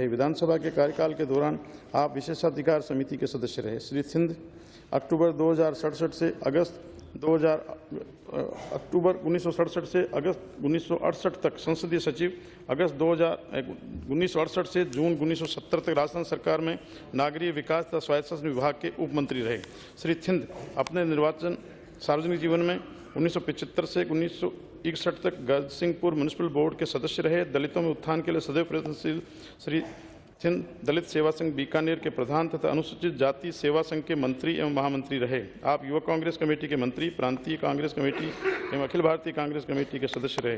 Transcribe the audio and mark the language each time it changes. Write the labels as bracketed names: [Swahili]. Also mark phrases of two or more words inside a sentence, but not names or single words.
[Hindi] विधानसभा के कार्यकाल के दौरान आप विशेषाधिकार समिति के सदस्य रहे। श्री सिंध अक्टूबर 1967 से अगस्त 1968 तक संसदीय सचिव, अगस्त 1968 से जून 1970 तक राजस्थान सरकार में नागरिक विकास तथा स्वायत्त शासन विभाग के उप मंत्री रहे। श्री सिंध अपने निर्वाचन सार्वजनिक जीवन में 1975 से 1961 तक गजसिंहपुर म्युनिसिपल बोर्ड के सदस्य रहे। दलितों में उत्थान के लिए सदैव प्रयत्नशील श्री सिंध दलित सेवा संघ बीकानेर के प्रधान तथा अनुसूचित जाति सेवा संघ के मंत्री एवं महामंत्री रहे। आप युवक कांग्रेस कमेटी के मंत्री, प्रांतीय कांग्रेस कमेटी एवं अखिल भारतीय कांग्रेस कमेटी के सदस्य रहे।